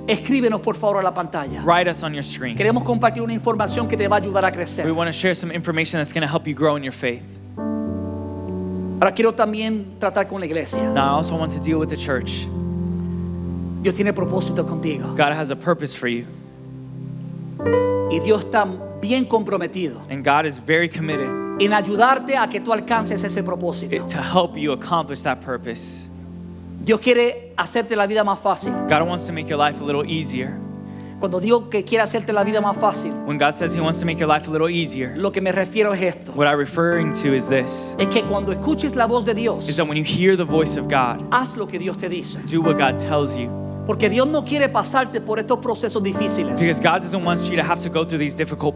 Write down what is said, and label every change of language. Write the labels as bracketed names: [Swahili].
[Spanish] escríbenos por favor a la pantalla. [English] write us on your screen. [Spanish] Queremos compartir una información que te va a ayudar a crecer. [English] We want to share some information that's going to help you grow in your faith. [Spanish] Ahora quiero también tratar con la iglesia. [English] Now, I also want to deal with the church. [Spanish] Dios tiene propósito contigo. [English] God has a purpose for you, [Spanish] Y Dios está bien comprometido [English] and God is very committed [Spanish] en ayudarte a que tú alcances ese propósito. [English] to help you accomplish that purpose. [Spanish] Dios quiere hacerte la vida más fácil. [English] God wants to make your life a little easier. [Spanish] Cuando digo que quiere hacerte la vida más fácil, [English] When God says He wants to make your life a little easier, [Spanish] lo que me refiero es esto. [English] what I'm referring to is this, [Spanish] Es que cuando escuches la voz de Dios, [English] is that when you hear the voice of God, [Spanish] haz lo que Dios te dice. [English] do what God tells you. [Spanish] Porque Dios no quiere pasarte por estos procesos difíciles. [English] Because God doesn't want you to have to go through these difficult